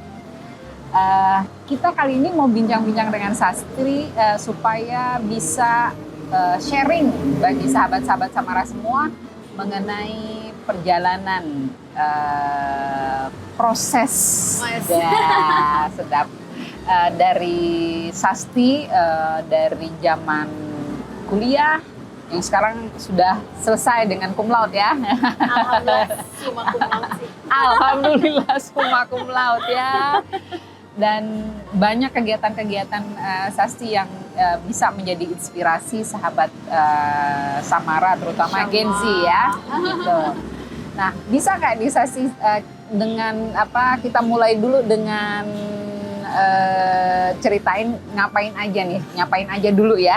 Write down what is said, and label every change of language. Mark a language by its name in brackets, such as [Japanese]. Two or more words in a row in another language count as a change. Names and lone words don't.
[Indonesian] Kita kali ini mau bincang-bincang dengan Sasti supaya bisa sharing bagi sahabat-sahabat Samara semua mengenai perjalanan proses sedap dari Sasti dari zaman kuliah yang sekarang sudah selesai dengan [Latin] cum laude [Indonesian] ya. Alhamdulillah [Latin] summa cum laude [Indonesian] sih. Alhamdulillah [Latin] summa cum laude [Indonesian] ya. Dan banyak kegiatan-kegiatan Sasti yang bisa menjadi inspirasi sahabat Samara, terutama Gen Z ya. Gitu. Nah, bisa nggak nih Sasti dengan apa? Kita mulai dulu dengan ceritain ngapain aja dulu ya.